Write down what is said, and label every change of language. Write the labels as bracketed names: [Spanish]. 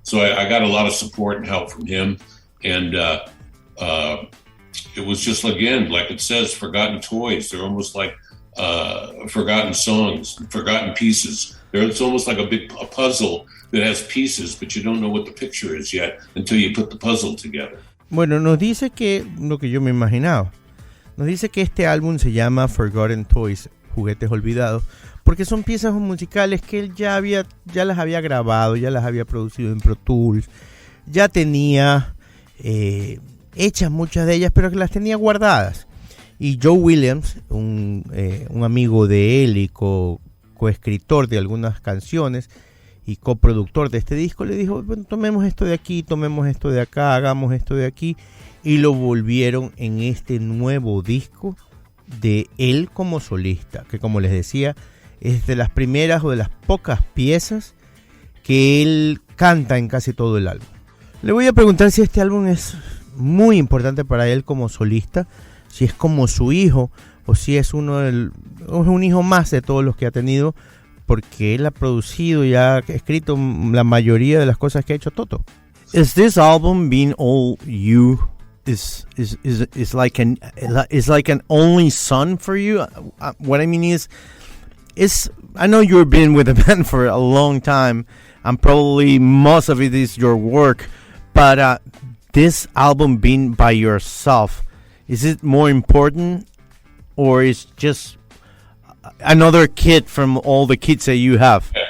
[English] So I got a lot of support and help from him, and it was just, again, like it says, forgotten toys. They're almost like forgotten songs, forgotten pieces. It's almost like a puzzle that has pieces, but you don't know what the picture is yet until you put the puzzle together. [Spanish] Bueno, nos dice que lo que yo me imaginaba. Nos dice que este álbum se llama Forgotten Toys, juguetes olvidados, porque son piezas musicales que él ya las había grabado, ya las había producido en Pro Tools, ya tenía hechas muchas de ellas, pero que las tenía guardadas. Y Joe Williams, un amigo de él y coescritor de algunas canciones y coproductor de este disco, le dijo, bueno, tomemos esto de aquí, tomemos esto de acá, hagamos esto de aquí, y lo volvieron en este nuevo disco de él como solista, que como les decía, es de las primeras o de las pocas piezas que él canta en casi todo el álbum. Le voy a preguntar si este álbum es muy importante para él como solista, si es como su hijo o si es un hijo más de todos los que ha tenido, porque él ha producido y ha escrito la mayoría de las cosas que ha hecho Toto. [English] Is this album being all you? Is like an only son for you? What I mean is I know you've been with the band for a long time, and probably most of it is your work, but this album being by yourself, is it more important, or is just another kid from all the kids that you have?